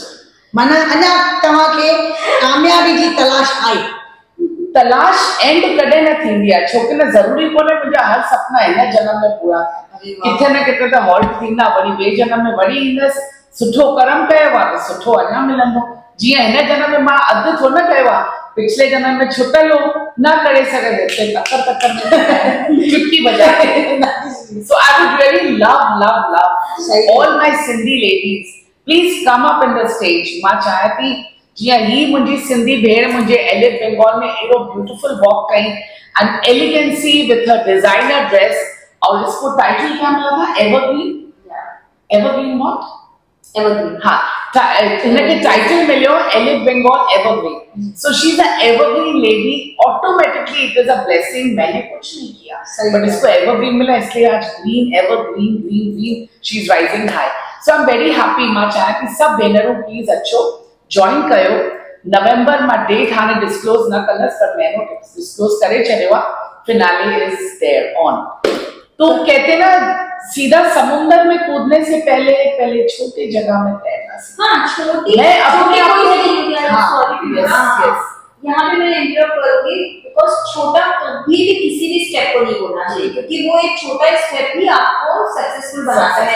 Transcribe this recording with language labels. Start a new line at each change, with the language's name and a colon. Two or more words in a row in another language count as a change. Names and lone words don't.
Sindhi: माना अञा तव्हांखे कामयाबी जी तलाश आहे? तलाश एंड कॾहिं न थींदी आहे, छोकी न ज़रूरी कोन्हे मुंहिंजा हर सपना हिन जन्म में पूरा थियनि, किथे न किथे त हॉल्ट थींदा, वरी ॿिए जन्म में वरी ईंदसि। सुठो कर्म कयो आहे त सुठो अञा मिलंदो। जीअं हिन जन्म में मां अधु थो न कयो आहे, पिछले जन्म में छुटल हो न करे सघंदे तकर में चुटकी बजाए।
English: So I would really love all my Sindhi ladies, please come up in the stage।
Sindhi: मां चाहियां थी जीअं ही मुंहिंजी सिंधी भेण मुंहिंजे एलिफ बंगाल में एॾो
English: beautiful walk
Sindhi: कई,
English: and elegancy with a designer dress,
Hindi: और इसको टाइटल क्या मिला था?
English: Evergreen what? Evergreen.
Sindhi: हाँ, इनके टाइटल मिलियो एलिफ बंगाल एवरग्रीन।
English: So she is a evergreen lady, automatically it is a blessing.
Hindi: मैंने कुछ नहीं किया, बट इसको एवरग्रीन मिला, इसलिए आज
English: green evergreen green green she is rising high. So I am very happy.
Sindhi: मां चाहियां थी सब भेनरूं प्लीज अचो, जॉइन कयो। नवंबर मां डेट हाने डिस्क्लोज न कंदसि, पर महीनो डिस्क्लोज करे छॾियो आहे।
English: Finale is there on.
Hindi: तो कहते ना सीधा समुंदर में कूदने से पहले पहले छोटे जगह में तैरना सीखो। हाँ, छोटी मैं अपने आप को यहाँ पे मैं इंटरप्ट करूंगी, बिकॉज छोटा कभी भी किसी भी स्टेप को नहीं बोलना चाहिए, क्योंकि वो एक छोटा स्टेप ही आपको सक्सेसफुल बनाता है।